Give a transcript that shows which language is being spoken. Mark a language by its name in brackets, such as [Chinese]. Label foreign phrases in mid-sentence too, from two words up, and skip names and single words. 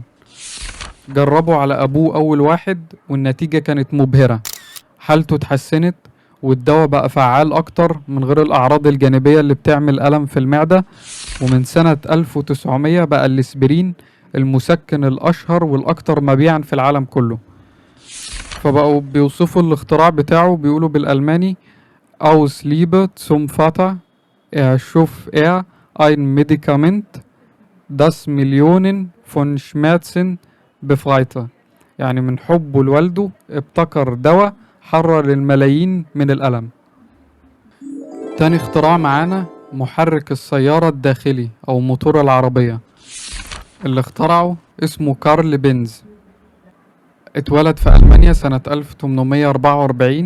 [Arabic] جربوا على أبوه أول واحد والنتيجة كانت مبهرة، حالته اتحسنت والدواء بقى فعال أكتر من غير الأعراض الجانبية اللي بتعمل ألم في المعدة. ومن سنة 1900 بقى الاسبرين المسكن الأشهر والأكثر مبيعا في العالم كله. فبقوا بيوصفوا الاختراع بتاعه، بيقولوا بالألماني [German] Aus Liebe zum Vater erschuf er ein Medikament, das Millionen von Schmerzen befreite. [Arabic] يعني من حبه لوالده ابتكر دواء حرر الملايين من الألم. تاني اختراع معانا محرك السيارة الداخلي أو موتور العربية. اللي اخترعه اسمه كارل بينز، اتولد في ألمانيا سنة 1844.